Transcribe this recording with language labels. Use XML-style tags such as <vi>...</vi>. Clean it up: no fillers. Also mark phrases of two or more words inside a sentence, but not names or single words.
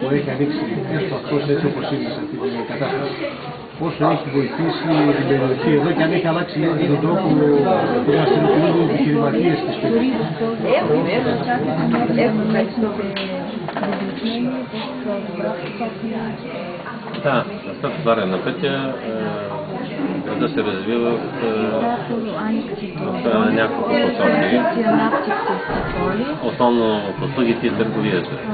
<el>που έχει ανοίξει έστω αυτός έτσι όπως είναι σε αυτή την κατάσταση, πόσο έχει βοηθήσει την περιοχή εδώ και αν έχει αλλάξει λίγο και τον τρόπο που δραστηριοποιούνται οι επιχειρηματίες της περιοχής.</el> <bg>Да, след отваряне на пътя града се развива в няколко посоки. Основно услугите и търговията.</bg>